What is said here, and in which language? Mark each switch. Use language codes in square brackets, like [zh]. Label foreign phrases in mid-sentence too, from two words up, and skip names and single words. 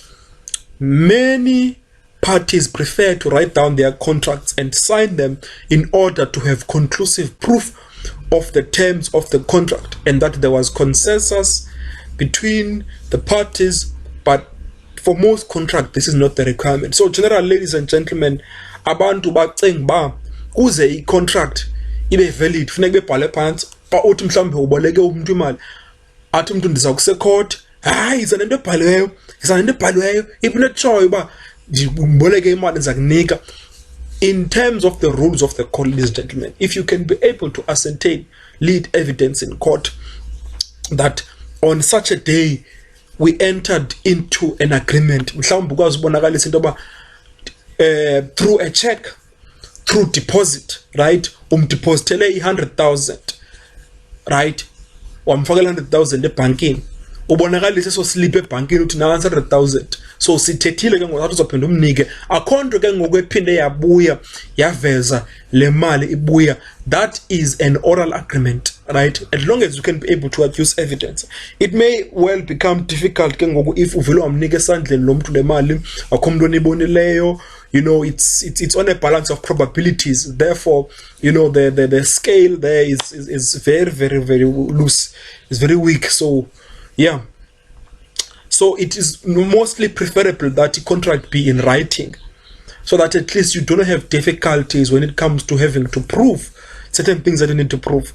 [en] Many parties prefer to write down their contracts and sign them in order to have conclusive proof of the terms of the contract and that there was consensus between the parties. But for most contracts, this is not the requirement. So generally, ladies and gentlemen, [xh] abantu bacinga ba kuze i-contract ibe valid funeka bebhale phansi ba uthi mhlawumbe uboleke umuntu imali athi umuntu ndiza kusecourt, hayi iza nento ebhaliweyo ipnetshoyo ba ndiboleke imali ndiza kunika. [en] In terms of the rules of the court, ladies and gentlemen, if you can be able to ascertain lead evidence in court that on such a day we entered into an agreement, [xh] mhlawumbe ukwazi ubonakalisa into yoba [en] through a check, through deposit, right, [xh] umdepositele 100,000, right, wamfakela 100,000 ebhankini, ubonakalisa so slip ebhankini uthi na 100,000, so sithethile ke ngoku uzophinda umnike, akho nto ke ngoku ephinde yabuya yaveza le mali ibuya. [en] That is an oral agreement, right? As long as you can be able to adduce evidence. It may well become difficult [xh] ke ngoku if uvele wamnika esandleni lo mntu le mali akho mntu onibonileyo. [en] You know, it's on a balance of probabilities. Therefore, you know, the scale there is very, very, very loose. It's very weak. So yeah, so it is mostly preferable that the contract be in writing, so that at least you don't have difficulties when it comes to having to prove certain things that you need to prove.